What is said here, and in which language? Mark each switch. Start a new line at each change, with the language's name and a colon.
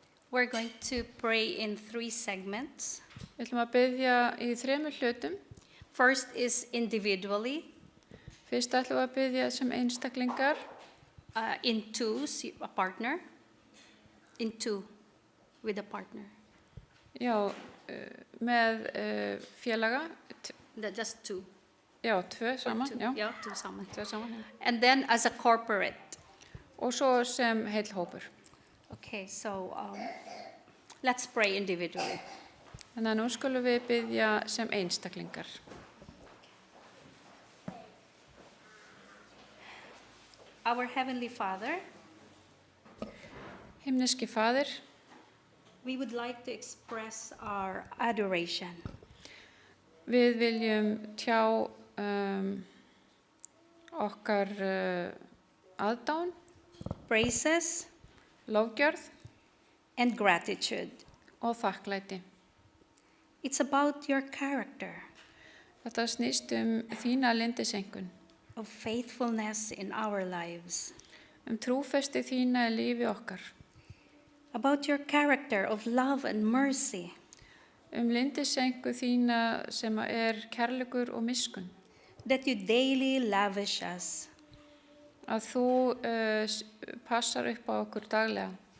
English: We're going to pray in 3 segments.
Icelandic: Við ætlum að biðja í 3 hlutum.
English: First is individually,
Icelandic: Fyrst ætlum við að biðja sem einstaklingar,
English: in twos, a partner, in two, with a partner.
Icelandic: já, með félaga,
English: Just two.
Icelandic: já, 2 saman,
English: Two,
Icelandic: já,
English: yeah, two
Icelandic: saman. 2 saman. Já.
English: And then as a corporate.
Icelandic: Og svo sem heill hópur.
English: Okay, so let's pray individually.
Icelandic: Þannig að nú skulum við biðja sem einstaklingar.
English: Our Heavenly Father,
Icelandic: Himneski faðir,
English: we would like to express our adoration,
Icelandic: við viljum tjá okkar aðdáun,
English: praises,
Icelandic: lofgjörð
English: and gratitude.
Icelandic: og þakklæti.
English: It's about your character
Icelandic: Þetta snýst þína lindisengun,
English: of faithfulness in our lives,
Icelandic: trúfesti þína í lífi okkar,
English: about your character of love and mercy,
Icelandic: lindisengu þína sem kærleikur og miskunn,
English: that you daily lavish us.
Icelandic: að þú passar upp á okkur daglega.